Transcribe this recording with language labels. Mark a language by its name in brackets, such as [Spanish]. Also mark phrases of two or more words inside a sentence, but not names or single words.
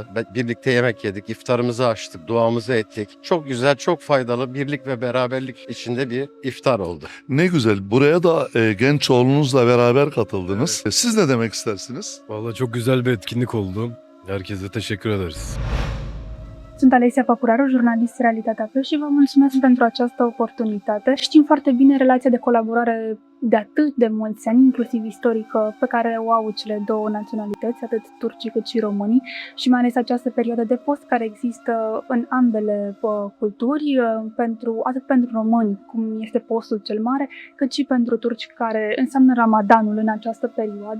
[Turkish] Birlikte yemek yedik, iftarımızı açtık, duamızı ettik. Çok güzel, çok faydalı birlik ve beraberlik içinde bir iftar oldu. Ne güzel. Buraya da genç oğlunuzla beraber katıldınız. Siz ne demek istersiniz? Vallahi çok güzel bir etkinlik oldu. Herkese teşekkür ederiz. [Romanian] Sunt Alexia Papuraru, jurnalist Realitatea Plus și vă mulțumesc pentru această oportunitate. Știm foarte bine relația de colaborare de atât de mulți ani, inclusiv istorică, pe care o au cele două naționalități, atât turcii cât și românii, și mai ales această perioadă de post care există în ambele culturi, atât pentru români, cum este postul cel mare, cât și pentru turci, care înseamnă Ramadanul în această perioadă.